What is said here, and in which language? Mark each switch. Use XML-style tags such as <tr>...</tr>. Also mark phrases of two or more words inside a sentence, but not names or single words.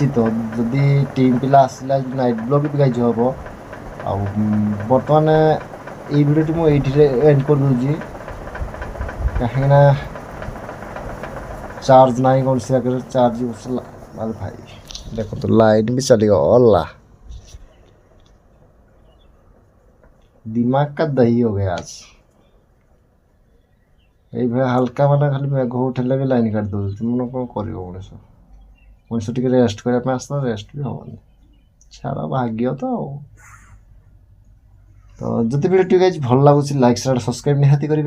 <or>ତ ଯଦି ଟିମ୍ ପିଲା ଆସିଲେ ଆଜି</or> <en>night blog</en> <or>ବି ଗାଇଜ ହେବ। ଆଉ ବର୍ତ୍ତମାନ ଏଇ ଭିଡ଼ିଓଟି ମୁଁ ଏଇଠିରେ ଏଣ୍ଡ କରିଦେଉଛି, କାହିଁକିନା ଚାର୍ଜ ନାହିଁ କୌଣସି ଜାଗାରେ। ଚାର୍ଜ ବସିଲା ଭାଇ ଦେଖନ୍ତୁ ଲାଇନ୍ ବି ଚାଲିଗଲା।</or> <hi>दिमाग का दही हो गया आज।</hi> <or>এইভাবে ହାଲକା ମାନେ ଖାଲି ମେଘ ଉଠେଇଲେ ବି ଲାଇନ୍ କାଟି ଦେଉଛି। ମାନେ କ'ଣ କରିବ ମଣିଷ? ମଣିଷ ଟିକେ ରେଷ୍ଟ କରିବା ପାଇଁ ଆସିଲା, ରେଷ୍ଟ ବି ହେବନି। ଛାଡ଼, ଭାଗ୍ୟ ତ ଆଉ। ତ ଯଦି ଭିଡ଼ିଓଟି ଗାଇଜ ଭଲ ଲାଗୁଛି</or> <en>like share subscribe</en> <or>ନିହାତି କରିବେ।</or>